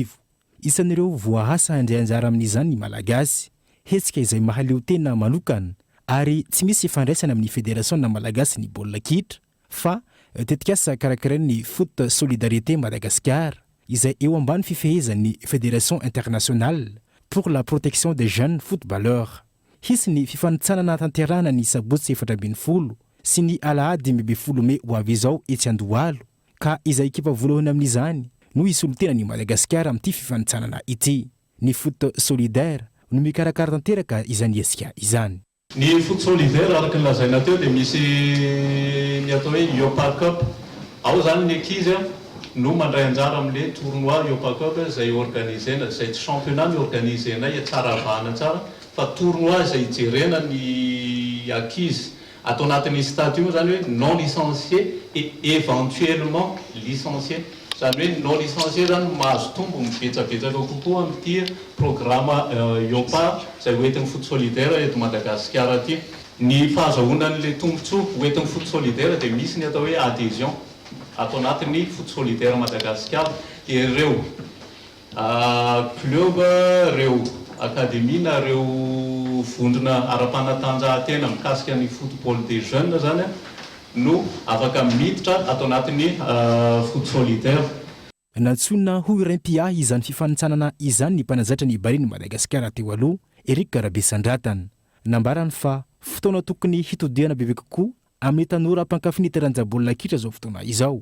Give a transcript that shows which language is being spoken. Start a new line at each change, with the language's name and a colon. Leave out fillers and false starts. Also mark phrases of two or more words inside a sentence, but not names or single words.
Malagasy: Isan'ireo voahasa andray anjara amin'izany ny Malagasy, hetsika izay mahaleo tena manokana ary tsy misy fandraisana amin'ny fédération na Malagasy ny baolina kitra fa tetikasa karakarain'ny Foot Solidarité Madagascar izay eo ambany fifehezan'ny Fédération Internationale pour la protection des jeunes footballeurs. Hisy ny fifanitsanana tanterahana ny sabotsy 17 sy ny alahady 12 Mey ho avy izao etsy Andohalo ka izay ekipa voalohany amin'izany no isolitena ny Madagascar amin'ity fifanitsanana ity. Ny Foot Solidaire no mikarakara tanteraka izany esika izany. Ny Foot Solidaire araka ny lazaina teo dia misy ny atao hoe UEFA Cup. Ao zany ny ankizy no mandray anjara amin'le tournoi UEFA Cup izay organizena, izay tsy championnat ny organizena tsara vahana tsara fa tournoi izay ijerena ny ankizy atao anatin'ny statut io zany hoe
French: non licencié et éventuellement licencié.
Malagasy: Zany hoe
French: non licencié
Malagasy: zany mahazo tombo mibetsabetsaka kokoa amin'ity programma UEFA izay hoentin'ny Foot Solidaire eto Madagasikara aty. Ny fahazahoanan'le tombontsoa hoentin'ny Foot Solidaire dia misy ny atao hoe adhésion atao anatin'ny Foot Solidaire Madagasikara dia ireo club, ireo akademia na ireo vondrona ara-panatanjahantena mikasika ny
French: football des jeunes
Malagasy: zany no afaka miditra atao anatin'ny Foot Solidaire. Natsona ho Olympia izany fifanitsanana izany ny mpanazatra ny Bariny Madagasikara teo aloha Eric Rabesandratana nambarany fa fotoana tokony hitodiana bebe kokoa amin'ny tanora mpankafy taranjabaolina kitra zao fotoana izao.